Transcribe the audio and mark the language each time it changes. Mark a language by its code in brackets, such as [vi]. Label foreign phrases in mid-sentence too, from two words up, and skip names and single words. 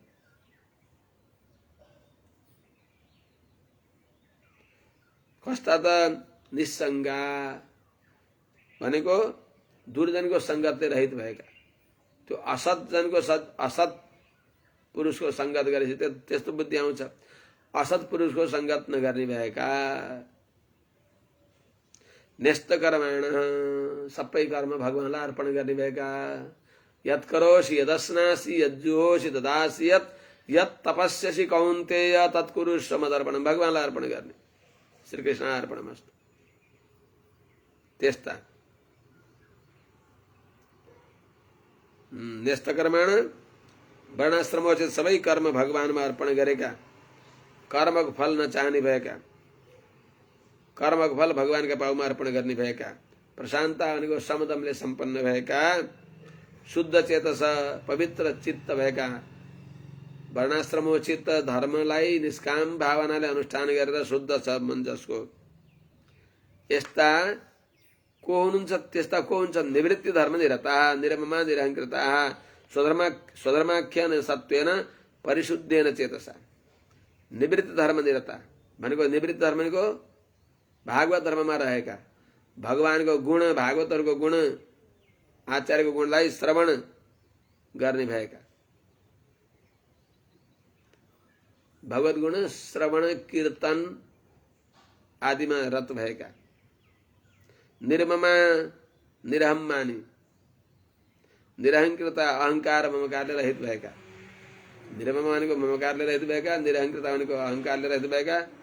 [ne] कस्ता त निसंगा भनेको दुर्जनको संगतले रहित भएका, त्यो असत जनको असत पुरुषको संगत गरेपछि त्यस्तो बुद्धि आउँछ। असत पुरुषको संगत नगर्ने भएका [sa] न्यस्त कर्माण [ne] सबै कर्म भगवानलाई अर्पण गर्ने भएका। [sa] यत् करोषि यदस्नासि यज्जुहोषि ददासि यत् तपस्यसि कौन्तेय तत्कुरुष्व मदर्पणम्। [ne] भगवानलाई अर्पण गर्ने, [sa] श्रीकृष्ण अर्पणमस्तु। [ne] त्यस्ता [sa] न्यस्त कर्माण [ne] वर्णाश्रमोचित सबै कर्म भगवानमा अर्पण गरेका, कर्मको फल नचाहने भएका, कर्मको फल भगवानका पाउमा अर्पण गर्ने भएका, प्रशान्ता भनेको समदमले सम्पन्न भएका, शुद्ध चेतस पवित्र चित्त भएका, वर्णाश्रमोचित धर्मलाई निष्काम भावनाले अनुष्ठान गरेर शुद्ध छ मन जसको। यस्ता को हुनुहुन्छ? त्यस्ता को हुन्छ? [sa] निवृत्ति धर्म निरता निरममा निरहङ्कृता स्वधर्माख्यान सत्वेन परिशुद्धेन चेतसा [ne] निवृत्त धर्म निरता भनेको निवृत्त धर्म भनेको भागवत धर्ममा रहेका भगवानको गुण भागवतहरूको गुण आचार्यको गुणलाई श्रवण गर्ने भएका भगवत गुण श्रवण कीर्तन आदिमा रत भएका [sa] निर्ममा निरहम्मानी निरहंकृता [ne] अहंकार ममकारले रहित भएका निर्ममा भनेको ममकारले रहित भएका निरहंकृता भनेको अहंकारले रहित भएका